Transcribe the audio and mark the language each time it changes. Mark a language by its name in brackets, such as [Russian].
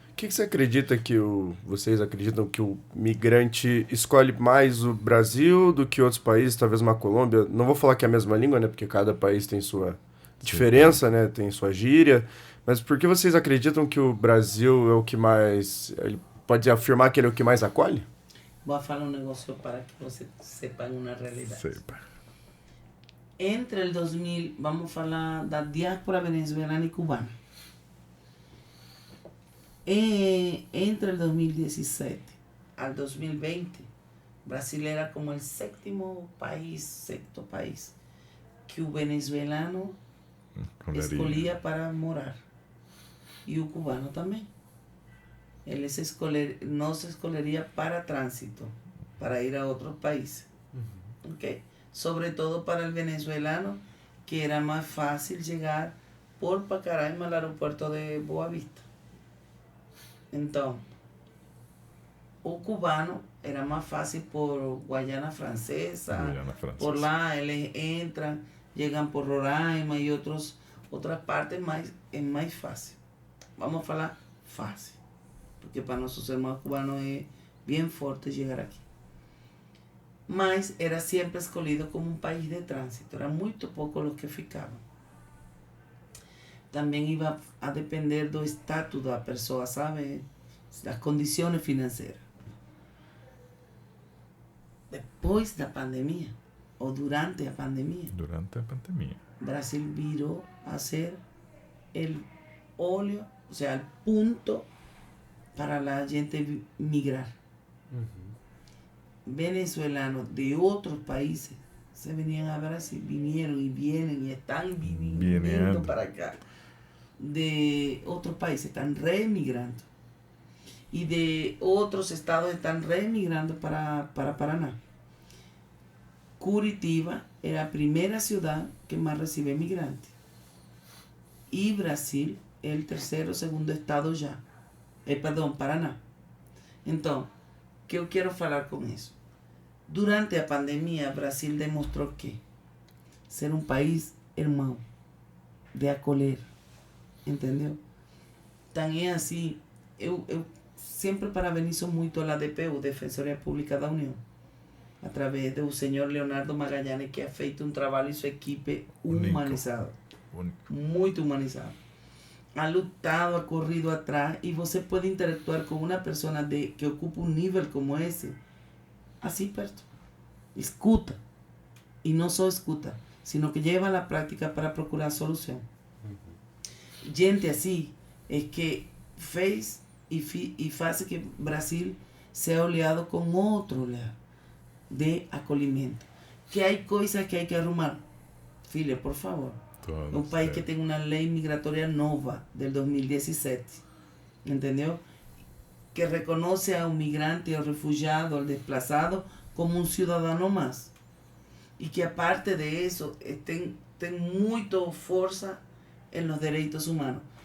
[Portuguese] O que você acredita que vocês acreditam que o migrante escolhe mais o Brasil do que outros países, talvez uma Colômbia? Não vou falar que é a mesma língua, né? Porque cada país tem sua diferença, né? Tem sua gíria. Mas por que vocês acreditam que o Brasil é o que mais... Ele pode afirmar que ele é o que mais acolhe? Vou falar um negócio para que você sepa uma realidade. [Spanish] Sepa. Entre el 2000, vamos a hablar de la diáspora venezolana y cubana. Entre el 2017 al 2020, Brasil era como el sexto país que el venezolano [Portuguese] escolhia para morar. [Spanish] Y el cubano también. Él no se escolhería para tránsito, para ir a otros países. ¿Okay? Sobre todo para el venezolano, que era más fácil llegar por Pacaraima al aeropuerto de Boavista. Entonces, o cubano era más fácil por Guayana Francesa, por lá ellos entran, llegan por Roraima y otras partes, es más fácil. Vamos a hablar fácil, porque para nosotros hermanos cubanos es bien fuerte llegar aquí. [Portuguese] Mas era sempre escolhido como um país de trânsito, era muito pouco os que ficavam. Também ia a depender do status da pessoa, sabe? Das condições financeiras. Depois da pandemia, ou durante a pandemia, Brasil virou a ser o óleo, ou seja, o ponto para a gente migrar. [Spanish] Venezolanos de otros países se venían a Brasil, vinieron y vienen y están viniendo para acá. De otros países están reemigrando. Y de otros estados están reemigrando para Paraná. Curitiba es la primera ciudad que más recibe migrantes. Y Brasil es el tercero o segundo estado ya. Paraná. Entonces, ¿qué yo quiero hablar con eso? Durante la pandemia, Brasil demostró que ser un país hermano, de acolher, [Portuguese] ¿entendeu? [Spanish] Tan es así, [Portuguese] eu sempre parabenizo muito a DPU, Defensoria Pública da União, a través do senhor Leonardo Magallanes, que ha feito um trabalho e sua equipe humanizado, muito humanizado. [Spanish] Ha lutado, ha corrido atrás, y você puede interactuar con una persona que ocupa un nivel como ese, así perto. Escuta. Y no solo escuta, sino que lleva a la práctica para procurar solución. Gente así es que fez y hace que Brasil sea oleado con otro oleado de acolhimiento. Que hay cosas que hay que arrumar. [Portuguese] Filha, por favor. É um país que tem uma lei migratória nova, del 2017, entendeu? Que reconoce ao migrante, ao refugiado, ao desplazado, como um cidadão mais. E que, aparte de isso, tem muita força em los direitos humanos.